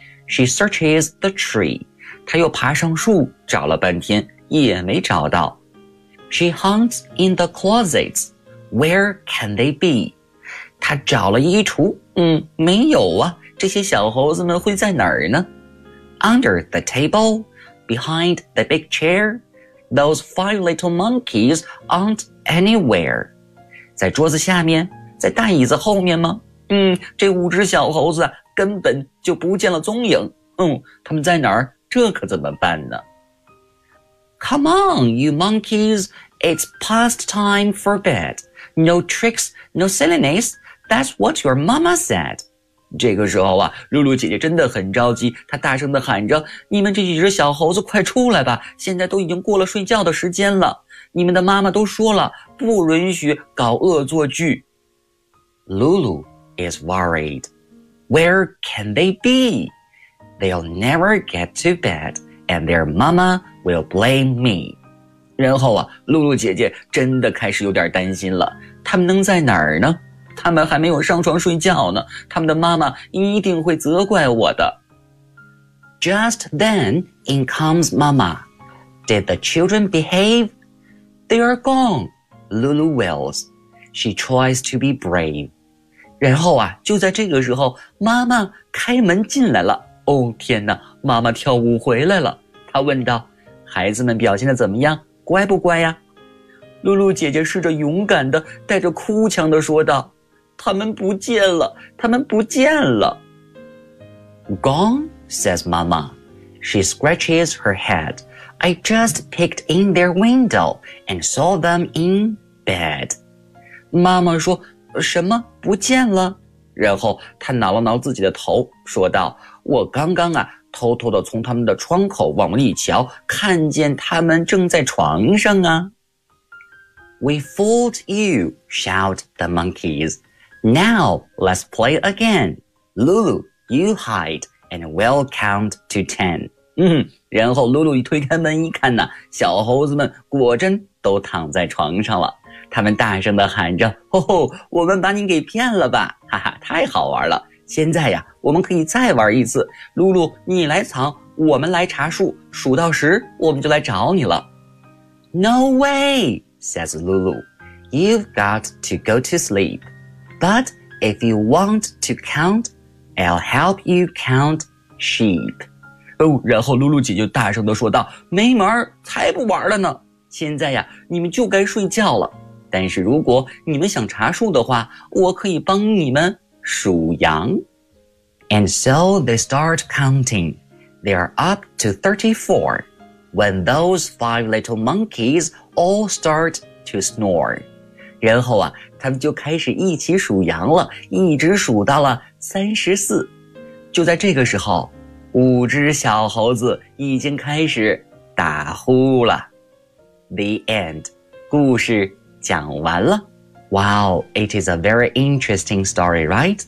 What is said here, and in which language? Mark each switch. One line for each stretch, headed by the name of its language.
English: She searches the tree.
Chinese: 她又爬上树找了半天，也没找到。
English: She hunts in the closets. Where can they be?
Chinese: 她找了衣橱，没有啊，这些小猴子们会在哪儿呢？
English: Under the table, behind the big chair, those five little monkeys aren't anywhere.
Chinese: 在桌子下面，在大椅子后面吗？这五只小猴子根本就不见了踪影。他们在哪儿？这可怎么办呢？
English: Come on, you monkeys. It's past time for bed. No tricks, no silliness. That's what your mama said.
Chinese: 这个时候啊，露露姐姐真的很着急，她大声地喊着，你们这几只小猴子快出来吧，现在都已经过了睡觉的时间了。你们的妈妈都说了，不允许搞恶作剧。
English: Lulu is worried. Where can they be? They'll never get to bed, and their mama will blame me.
Chinese: 然后啊，露露姐姐真的开始有点担心了。他们能在哪儿呢？他们还没有上床睡觉呢，他们的妈妈一定会责怪我的。
English: Just then, in comes mama. Did the children behave? They are gone, Lulu wails. She tries to be brave.
Chinese: 然后啊，就在这个时候，妈妈开门进来了。哦，天哪，妈妈跳舞回来了。她问道，孩子们表现得怎么样？乖不乖呀？露露姐姐试着勇敢地带着哭腔地说道，他们不见了，他们不见了。
English: Gone, says mama. She scratches her head. I just peeked in their window and saw them in bed.
Chinese: 妈妈说，什么不见了？然后他挠了挠自己的头，说道，我刚刚啊，偷偷地从他们的窗口往里瞧，看见他们正在床上啊。
English: We fooled you, shout the monkeys. Now let's play again. Lulu, you hide, and we'll count to ten.
Chinese: 然后露露一推开门一看呢，小猴子们果真都躺在床上了。他们大声地喊着，哦，我们把你给骗了吧，哈哈，太好玩了。现在呀，我们可以再玩一次。露露，你来藏，我们来查数，数到十，我们就来找你了。
English: No way, says Lulu. You've got to go to sleep. But if you want to count, I'll help you count sheep.
Chinese: 哦，然后露露姐就大声地说道，没门，才不玩了呢。现在呀，你们就该睡觉了。但是如果你们想查数的话，我可以帮你们数羊。
English: And so they start counting. They are up to 34. when those five little monkeys all start to snore.
Chinese: 然后啊，他们就开始一起数羊了，一直数到了34。就在这个时候，五只小猴子已经开始打呼了。
English: The end.
Chinese: 故事讲完了。
English: Wow, it is a very interesting story, right?